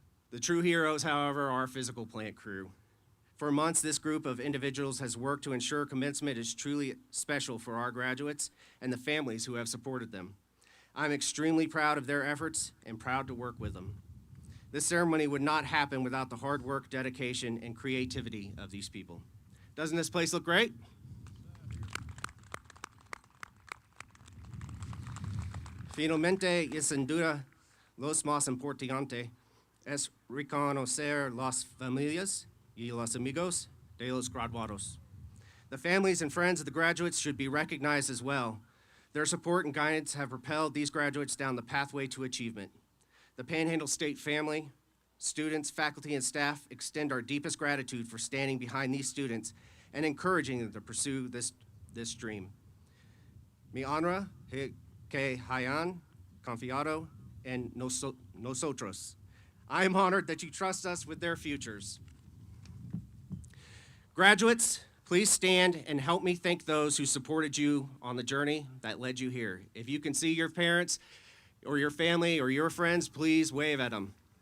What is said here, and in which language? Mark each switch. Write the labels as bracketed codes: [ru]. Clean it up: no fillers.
[en] The true heroes, however, are our physical plant crew. For months, this group of individuals has worked to ensure commencement is truly special for our graduates and the families who have supported them. I'm extremely proud of their efforts and proud to work with them. This ceremony would not happen without the hard work, dedication, and creativity of these people. Doesn't this place look great? [es] Finalmente, y sin duda, los más importante es reconocer las familias y los amigos de los graduados. [en] The families and friends of the graduates should be recognized as well. Their support and guidance have propelled these graduates down the pathway to achievement. The Panhandle State family, students, faculty, and staff extend our deepest gratitude for standing behind these students and encouraging them to pursue this dream. [es] Mi honra que hayan confiado en nosotros. [en] I am honored that you trust us with their futures. Graduates, please stand and help me thank those who supported you on the journey that led you here. If you can see your parents, or your family, or your friends, please wave at them.